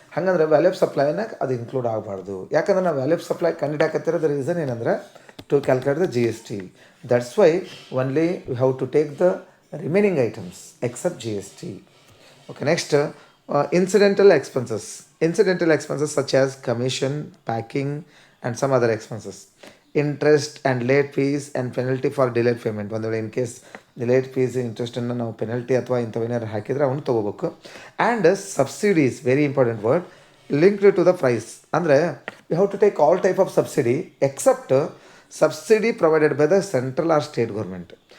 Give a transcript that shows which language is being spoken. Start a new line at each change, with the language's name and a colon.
Kannada: ಹಾಗಂದ್ರೆ value of ಸಪ್ಲೈನಾಗ ಅದು include ಆಗಬಾರ್ದು. ಯಾಕಂದ್ರೆ ನಾವು ವ್ಯಾಲ್ಯೂ ಆಫ್ ಸಪ್ಲೈ ಕಂಡುಹಿಡಿಯಾಕತ್ತಿರೋದು ರೀಸನ್ ಏನಂದ್ರೆ
English: To calculate the G S T. That's why only you have to take the remaining items except G S T. Okay, next, incidental expenses such as commission, packing and some other expenses, interest and late fees and penalty for delayed payment.
Kannada: ಒಂದು ವೇಳೆ in case delayed fees ಇಂಟ್ರೆಸ್ಟನ್ನು ನಾವು penalty ಅಥವಾ ಇಂಥವೇನಾರು ಹಾಕಿದರೆ ಅವನು ತೊಗೋಬೇಕು.
English: And subsidies, very important word, linked to the price. ಅಂದರೆ you have to take all type of subsidy except subsidy provided by the central or state government.